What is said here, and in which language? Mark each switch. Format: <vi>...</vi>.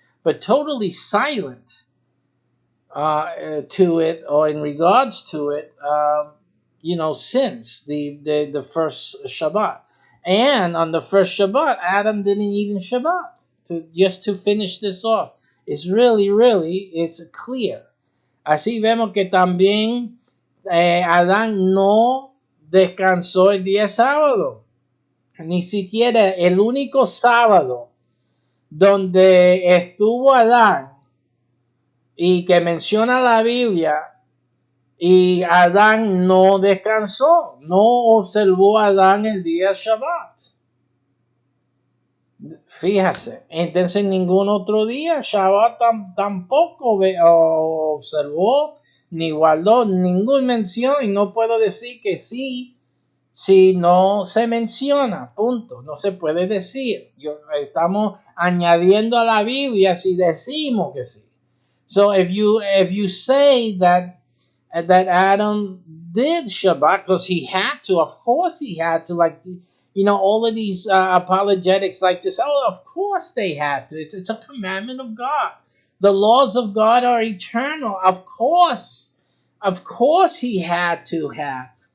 <en>But totally silent to it, or in regards to it, since the first Shabbat. And on the first Shabbat, Adam didn't even Shabbat. To finish this off, it's it's clear.</en> <es>Así vemos que también Adán no descansó el día sábado. Ni siquiera el único sábado donde estuvo Adán y que menciona la Biblia, y Adán no descansó, no observó a Adán el día Shabbat. Fíjase, entonces ningún otro día Shabbat tampoco observó ni guardó ninguna mención, y no puedo decir que sí si no se menciona, punto. No se puede decir. Estamos añadiendo a la Biblia si decimos que sí.</es> <en>So if you say that Adam did Shabbat because he had to, of course he had to, like, all of these apologetics like this. Oh, of course they had to. It's a commandment of God. The laws of God are eternal. Of course he had to have.</en>